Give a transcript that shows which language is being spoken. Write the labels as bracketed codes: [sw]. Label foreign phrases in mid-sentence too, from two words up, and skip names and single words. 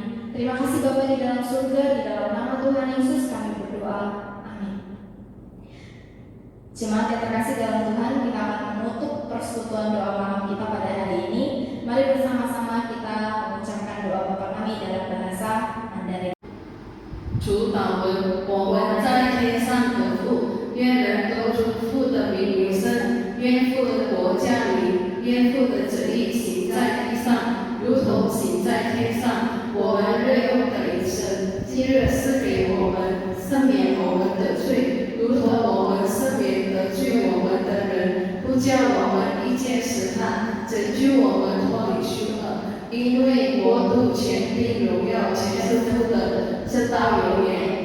[id] Terima kasih Bapa di dalam surga, di dalam nama Tuhan Yesus kami berdoa. Amin. Jemaat yang terkasih dalam Tuhan, kita akan menutup persekutuan doa malam kita pada hari ini. Mari bersama-sama kita mengucapkan doa Bapa kami dalam bahasa Mandarin. [zh] 主祷文，我们在天上的父，愿人都尊父的名为圣，愿父的国降临，愿父的旨意行在地上，如同行在天上。我们日用的饮食，今日赐给我们，赦免我们的罪，如同我们赦免得罪我们的人，不叫我们遇见试探，拯救我们脱离凶恶。因为国度、权柄、荣耀，全是父的，直到永远。